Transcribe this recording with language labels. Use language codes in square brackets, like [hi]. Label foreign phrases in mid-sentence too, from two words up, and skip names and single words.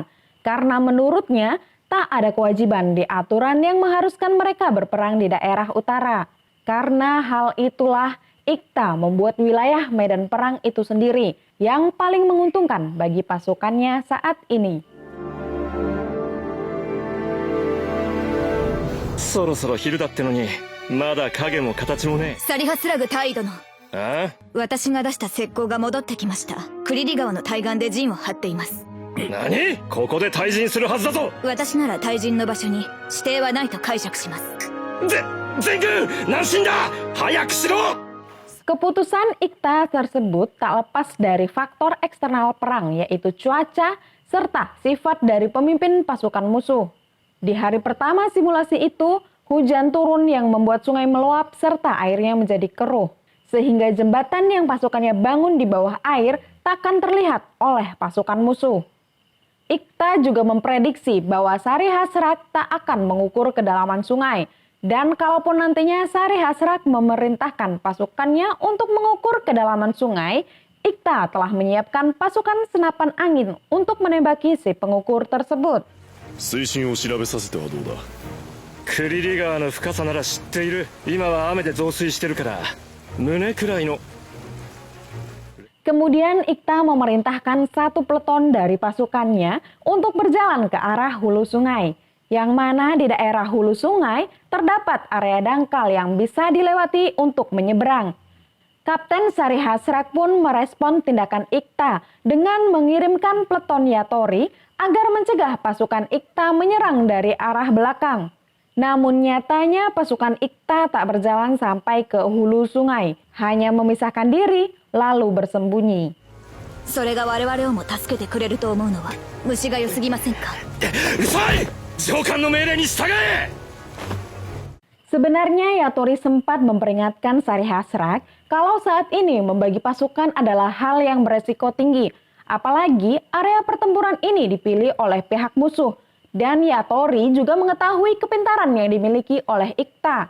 [id] Karena menurutnya tak ada kewajiban di aturan yang mengharuskan mereka berperang di daerah utara. Karena hal itulah Ikta membuat wilayah medan perang itu sendiri yang paling menguntungkan bagi pasukannya saat ini. [ja] そろそろ昼だってのにまだ影も形もねサリハスラグ大殿、え。あ私が出した石膏が戻ってきました。クリリ川の対岸で陣を張っています。何？ここで退陣するはずだぞ。私なら退陣の場所に指定はないと解釈します。全軍南進だ。早くしろ。 [id] Keputusan Ikta tersebut tak lepas dari faktor eksternal perang yaitu cuaca serta sifat dari pemimpin pasukan musuh. Di hari pertama simulasi itu, hujan turun yang membuat sungai meluap serta airnya menjadi keruh. Sehingga jembatan yang pasukannya bangun di bawah air takkan terlihat oleh pasukan musuh. Ikta juga memprediksi bahwa Sari Hasrak tak akan mengukur kedalaman sungai. Dan kalaupun nantinya Sari Hasrak memerintahkan pasukannya untuk mengukur kedalaman sungai, Ikta telah menyiapkan pasukan senapan angin untuk menembaki si pengukur tersebut. [ja] 水深を調べさせてはどうだ。クリリ川の深さなら知っている。今は雨で増水してるから胸くらいの。 [id] Kemudian Ikta memerintahkan satu peleton dari pasukannya untuk berjalan ke arah hulu sungai. Yang mana di daerah hulu sungai terdapat area dangkal yang bisa dilewati untuk menyeberang. Kapten Sari Hasrak pun merespon tindakan Ikta dengan mengirimkan peleton Yatori agar mencegah pasukan Ikta menyerang dari arah belakang. Namun nyatanya pasukan Ikta tak berjalan sampai ke hulu sungai, hanya memisahkan diri lalu bersembunyi. [ja] それが我々をも助けてくれると思うのは虫が良すぎませんか。うるさい。上官の命令に従え。 [id] Sebenarnya Yatori sempat memperingatkan Sari Hasrak kalau saat ini membagi pasukan adalah hal yang beresiko tinggi. Apalagi area pertempuran ini dipilih oleh pihak musuh. Dan Yatori juga mengetahui kepintaran yang dimiliki oleh Ikta.